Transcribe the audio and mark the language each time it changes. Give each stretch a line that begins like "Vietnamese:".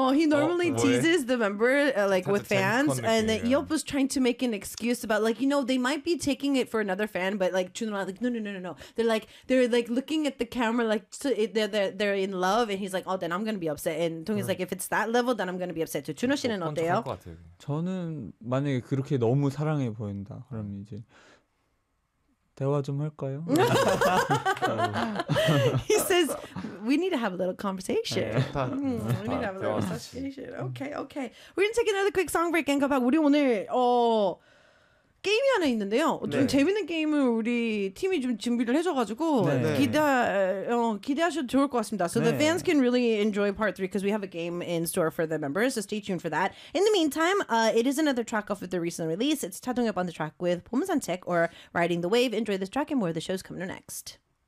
English: He normally teases the member like with fans, and Yop was trying to make an excuse about like you know they might be taking it for another fan, but like Chunho like no. They're like looking at the camera like so they're in love, and he's like oh then I'm gonna be upset. And Dong is like if it's that level then I'm gonna be upset. So Chunho
Korean: 씨는 어때요? 저는 만약에 그렇게 너무 사랑해 보인다 그럼 이제. 대화 좀 할까요?
English: He says we need to have a little conversation. We need to have a little conversation. Okay, okay. We're gonna take another quick song break and come back.
Korean: 우리 오늘 게임이 하나 있는데요. 네. 좀 재밌는 게임을 우리 팀이 좀 준비를 해줘가지고 네. 기대하셔도 좋을 것 같습니다.
English: So 네. the fans can really enjoy part 3 because we have a game in store for the members. So stay tuned for that. In the meantime, it is another track off of the recent release. It's 타동엽 on the track with 봄산책 or Riding the Wave. Enjoy this track and more of the shows coming up next.